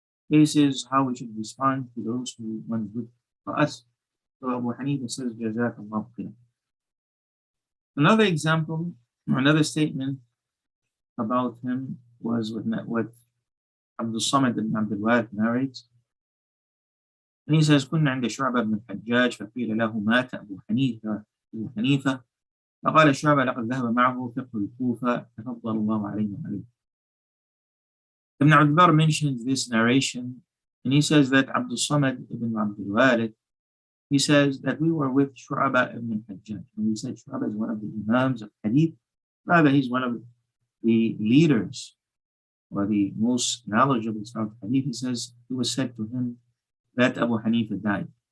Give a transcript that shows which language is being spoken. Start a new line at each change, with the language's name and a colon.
English: This is how we should respond to those who want good for us. So Abu Hanifa says, Jazakallah khair. Another example, or another statement about him was what Abdul Samad ibn Abdul-Warith narrates. And he says,
Arabic: كنا عند شعبة بن الحجاج فقيل له مات أبو حنيفة فقال شعبة لقد ذهب معه فقه الكوفة تفضل الله عليه وعليه.
English: Ibn Abdul mentions this narration and he says that Abdul Samad ibn Abdul-Warith, he says that we were with Shu'aba ibn al-Hajjaj. And we said Shu'aba is one of the Imams of Hadith. Rather, he's one of the leaders or the most knowledgeable of Hadith. He says it was said to him that Abu Hanifa died.